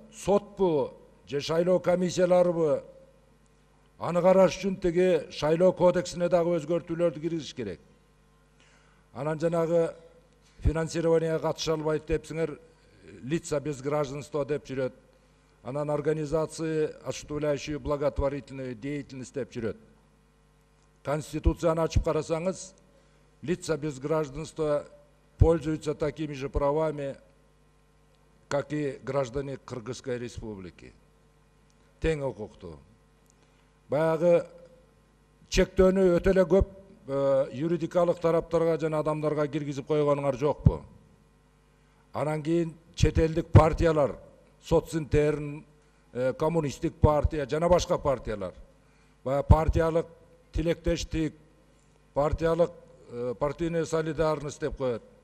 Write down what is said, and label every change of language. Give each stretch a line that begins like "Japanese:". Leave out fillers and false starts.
Kyrgyz: Сотпу, же шайлоо комиссияларыбы? Аны караш үчүн теги шайлоо кодексине дагы өзгөртүүлөрдү киргизиш керек. Анан жанагы финансированияга катыша албайт депсиңер,
Russian: лица без гражданства
Kyrgyz: деп жүрөт. Анан
Russian: организации, осуществляющие благотворительную деятельность
Kyrgyz: деп жүрөт. Конституцияны ачып карасаңыз,
Russian: лица без гражданства пользуются такими же правами, как и граждане Кыргызской республики.
Kyrgyz: Тең укуктуу. Баягы чектөөнү өтө эле көп юридикалык тараптарга жана адамдарга киргизип койгонуңар жокпу? Анан кийин чет элдик партиялар, Социнтерн, коммунисттик партия жана башка партиялар, партиялык тилектештик, партиялык
Russian: партийная солидарность
Kyrgyz: деп коет.